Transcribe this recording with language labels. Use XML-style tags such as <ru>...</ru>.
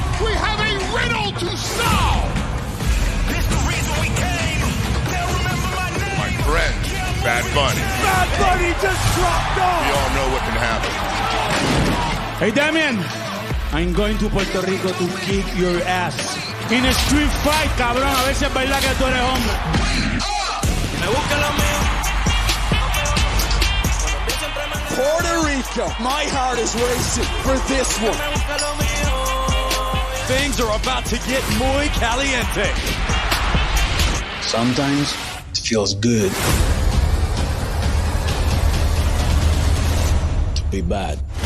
<en>We have a riddle to solve. This the reason we came. They'll remember my name. My friend, Bad Bunny. Bad Bunny just dropped We off! all know what can happen. Hey Damian, I'm going to Puerto Rico to kick your ass. In a street fight,</en> <es>cabrón, a ver si es verdad que tú eres hombre. Me busca lo mío.</es> <en>Puerto Rico, my heart is racing for this one.</en> <es>Me busca lo mío.</es> <en>Things are about to get</en> <es>muy caliente.</es> <en>Sometimes it feels good to be bad.</en>